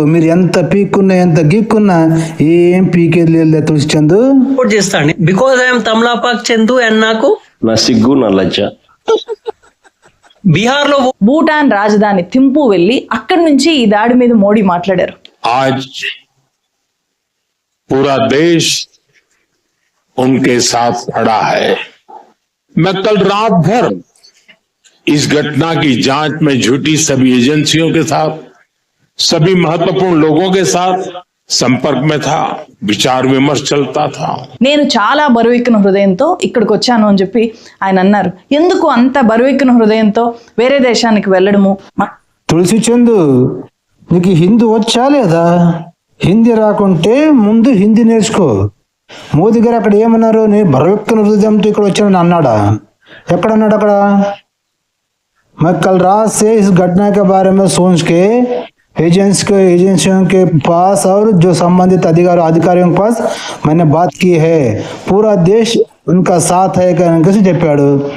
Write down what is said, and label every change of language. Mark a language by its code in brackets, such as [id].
[te] మీరు ఎంత పీక్కున్నా, ఎంత గీక్కున్నా ఏం పీకేది లేదు తులసి Chandu. చేస్తాండి [en] because I'm [te] తమలాపాక్ Chandu and నాకు నా సిగ్గు నా లజ్జ. బీహార్ లో భూటాన్ రాజధాని థింపూ వెళ్ళి అక్కడి నుంచి ఈ దాడి మీద మోడీ మాట్లాడారు. [hi] आज पूरा देश उनके साथ खड़ा है. मैं कल रात भर इस घटना की जांच में जुटी सभी एजेंसियों के साथ, सभी महत्वपूर्ण लोगों के साथ संपर्क में था, विचार विमर्श चलता था। [te] నేను చాలా బరువెక్కిన హృదయంతో ఇక్కడికి వచ్చాను అని చెప్పి ఆయన అన్నారు. ఎందుకు అంత బరువెక్కిన హృదయంతో వేరే దేశానికి వెళ్ళడము? తులసి చందు, నీకు హిందీ వచ్చా లేదా? హిందీ రాకుంటే ముందు హిందీ నేర్చుకో. మోదీ గారు అక్కడ ఏమన్నారు? నేను బరువెక్కిన హృదయంతో ఇక్కడ వచ్చానని అన్నాడా? ఎక్కడన్నాడు అక్కడ? [hi] मैं कल रात से इस घटना के बारे में सोच के एजेंसियों के पास और जो संबंधित अधिकारियों के पास मैंने बात की है, पूरा देश उनका साथ है कैसे చెప్పాడు.